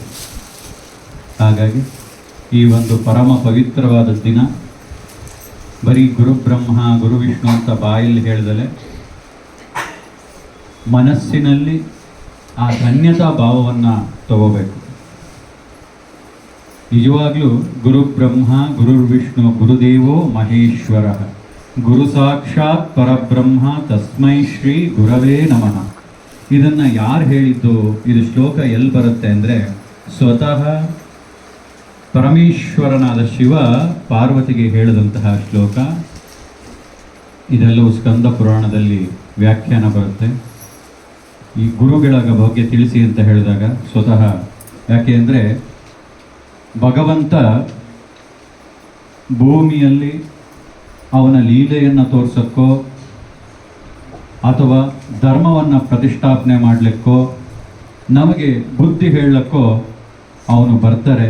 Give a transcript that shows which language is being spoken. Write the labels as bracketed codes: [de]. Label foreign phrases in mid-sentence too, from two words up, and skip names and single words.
[kn] ಹಾಗಾಗಿ ಈ ಒಂದು ಪರಮ ಪವಿತ್ರವಾದ ದಿನ ಬರೀ [sa] ಗುರು ಬ್ರಹ್ಮ ಗುರು ವಿಷ್ಣು [kn] ಅಂತ ಬಾಯಲ್ಲಿ ಹೇಳಿದಲೆ ಮನಸ್ಸಿನಲ್ಲಿ ಆ ಧನ್ಯತಾ ಭಾವವನ್ನು ತಗೋಬೇಕು. [sa] ನಿಜವಾಗ್ಲೂ ಗುರು ಬ್ರಹ್ಮ ಗುರು ವಿಷ್ಣು ಗುರುದೇವೋ ಮಹೇಶ್ವರ ಗುರು ಸಾಕ್ಷಾತ್ ಪರಬ್ರಹ್ಮ ತಸ್ಮೈ ಶ್ರೀ ಗುರವೇ ನಮಃ. [kn] ಇದನ್ನು ಯಾರು ಹೇಳಿದ್ದು? ಇದು ಶ್ಲೋಕ ಎಲ್ಲಿ ಬರುತ್ತೆ ಅಂದರೆ ಸ್ವತಃ ಪರಮೇಶ್ವರನಾದ ಶಿವ ಪಾರ್ವತಿಗೆ ಹೇಳಿದಂತಹ ಶ್ಲೋಕ. ಇದೆಲ್ಲವೂ ಸ್ಕಂದ ಪುರಾಣದಲ್ಲಿ ವ್ಯಾಖ್ಯಾನ ಬರುತ್ತೆ. ಈ ಗುರುಗಳ ಬಗ್ಗೆ ತಿಳಿಸಿ ಅಂತ ಹೇಳಿದಾಗ ಸ್ವತಃ ಯಾಕೆ ಅಂದರೆ ಭಗವಂತ ಭೂಮಿಯಲ್ಲಿ ಅವನ ಲೀಲೆಯನ್ನು ತೋರ್ಸೋಕ್ಕೋ ಅಥವಾ ಧರ್ಮವನ್ನು ಪ್ರತಿಷ್ಠಾಪನೆ ಮಾಡಲಿಕ್ಕೋ ನಮಗೆ ಬುದ್ಧಿ ಹೇಳಲಿಕ್ಕೋ ಅವನು ಬರ್ತಾರೆ.